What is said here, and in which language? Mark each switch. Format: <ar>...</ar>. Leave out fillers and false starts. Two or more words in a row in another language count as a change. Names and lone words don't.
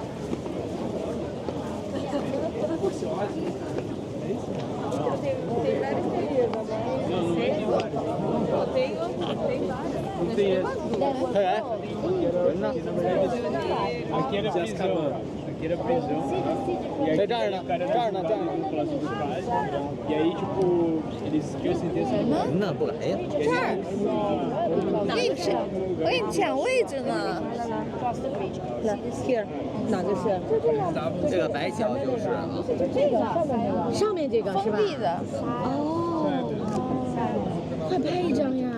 <pt>Aqui era prisão. Aqui era prisão. E aí,</pt> <zh>这儿呢，这儿呢，这儿呢。</zh> <pt>população dos pais. E aí, tipo, eles tinham sentença de</pt> <zh>那不来呀？这儿，我给你讲位置呢。 Here 哪个是？这个白桥就是啊。上面这个是吧？封闭的，哦，快拍一张呀！</zh>